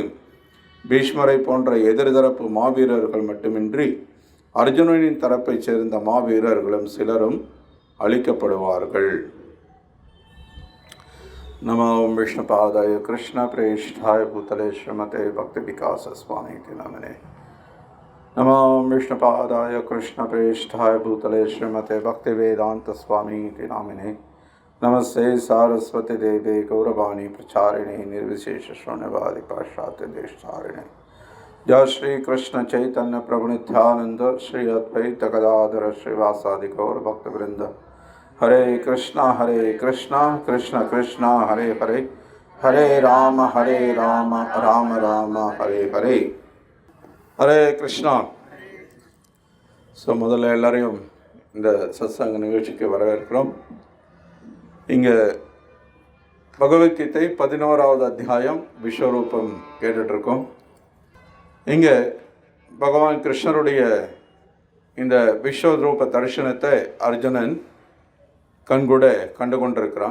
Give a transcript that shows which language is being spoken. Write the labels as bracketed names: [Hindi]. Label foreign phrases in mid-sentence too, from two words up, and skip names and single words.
[Tamil] பீஷ்மரை போன்ற எதிர்தரப்பு மாவீரர்கள் மட்டுமின்றி அர்ஜுனனின் தரப்பைச் சேர்ந்த மாவீரர்களும் சிலரும் அழிக்கப்படுவார்கள். [Sanskrit] नमो विष्णुपादाय कृष्ण प्रेष्ठाय भूतले श्रीमते भक्ति विकास स्वामिन्निति नामिने. नमो विष्णुपादाय कृष्ण प्रेष्ठाय भूतले श्रीमते भक्ति वेदान्त स्वामिन्निति नामिने. नमस्ते सारस्वती देवे गौरवाणी प्रचारिणे निर्विशेष शून्यवादी पाश्चात्य देशधारिणे. जय श्री कृष्ण चैतन्य प्रभु नित्यानंद श्री अद्वैत गदाधर श्रीवासादि गौर भक्तवृंद. हरे कृष्णा कृष्ण कृष्ण हरे हरे, हरे राम राम राम हरे हरे. हरे कृष्णा. [Tamil] முதல்ல எல்லாரையும் இந்த சத்சங்க நிகழ்ச்சிக்கு வரவேற்கிறோம். இங்கே பகவத்கீதை 11வது அத்தியாயம் விஸ்வரூபம் கேட்டுட்ருக்கோம். இங்கே பகவான் கிருஷ்ணருடைய இந்த விஸ்வரூப தரிசனத்தை அர்ஜுனன் கண்கூட கண்டு கொண்டிருக்கிறான்.